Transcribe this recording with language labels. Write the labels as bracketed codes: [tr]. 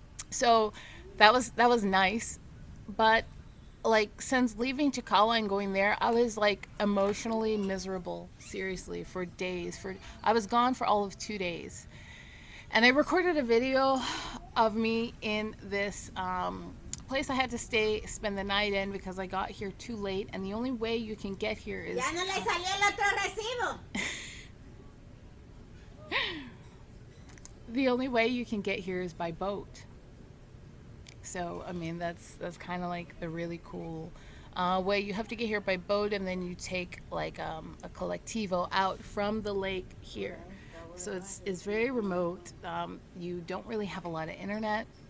[en] So that was nice. But like, since leaving Chicala and going there, I was like emotionally miserable, seriously, for days. I was gone for all of 2 days, and I recorded a video of me in this place I had to spend the night in, because I got here too late, and the only way you can get here is [es] Ya no le salió el otro recibo. [en] the only way you can get here is by boat. So I mean, that's kind of like the really cool way. You have to get here by boat, and then you take like a colectivo out from the lake here. So it's very remote. You don't really have a lot of internet.